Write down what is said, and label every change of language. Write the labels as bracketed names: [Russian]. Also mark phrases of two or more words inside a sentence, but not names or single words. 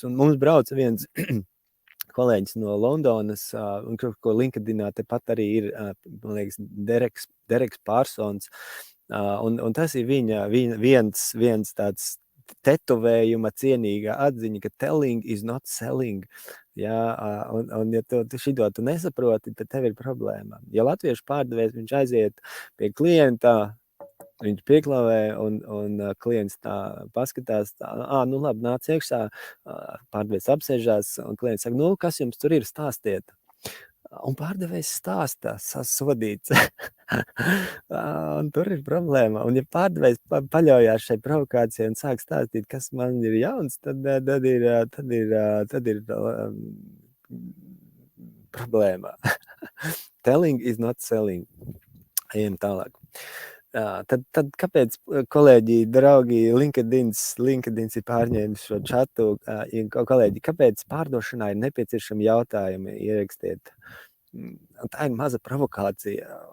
[Latvian] Un mums brauca viens kolēģis no Londonas, ko LinkedInā tepat arī ir, man liekas, Dereks Pārsons. Un tas ir viņa viens tāds tetovējuma cienīga atziņa, ka [English] telling is not selling. [Latvian] Jā, un ja tu šito tu nesaproti, tad tev ir problēma. Ja latviešu pārdevējs, viņš aiziet pie klienta, viņš pieklavē un klients tā paskatās, nu labi, nāc iekšā, pārdevējs apsēžās un klients saka, nu, kas jums tur ir, stāstiet. Un pārdevējs stāstā, sasodīts. Un tur ir problēma. Un ja pārdevējs paļaujās šai provokācijai un sāk stāstīt, kas man ir jauns, tad ir problēma. [English] Telling is not selling. [Latvian] Ejam tālāk. Tad kāpēc, kolēģi, draugi, LinkedIns ir pārņēmis šo čatu, kolēģi, kāpēc pārdošanā ir nepieciešami jautājumi ierakstiet? Tā ir maza provokācija.